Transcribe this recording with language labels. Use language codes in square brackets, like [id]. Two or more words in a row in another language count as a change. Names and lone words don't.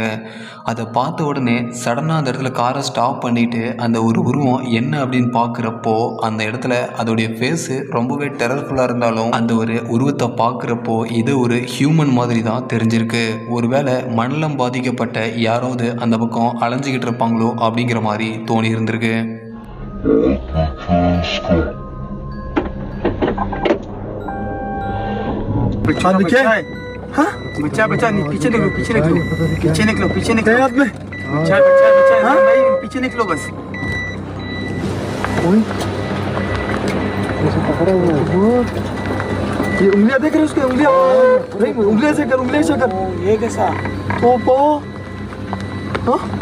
[ta] அதை பார்த்த உடனே சடனாக அந்த இடத்துல காரை ஸ்டாப் பண்ணிவிட்டு அந்த ஒரு உருவம் என்ன அப்படின்னு பார்க்குறப்போ அந்த இடத்துல அதோடைய ஃபேஸு ரொம்பவே டெரர்ஃபுல்லாக இருந்தாலும் அந்த ஒரு உருவத்தை பார்க்குறப்போ இது ஒரு ஹியூமன் மாதிரி தான் தெரிஞ்சிருக்கு. ஒருவேளை மண்டலம் பாதிக்கப்பட்ட யாராவது அந்த பக்கம் அலைஞ்சிக்கிட்டு இருப்பாங்களோ அப்படிங்கிற மாதிரி தோணி இருந்திருக்கு. [hi] बच्चा पीछे निकलो पीछे निकलो बस। ये उंगलियां देख रहे हो उसके उंगलियां से कर ये कैसा ओपो हाँ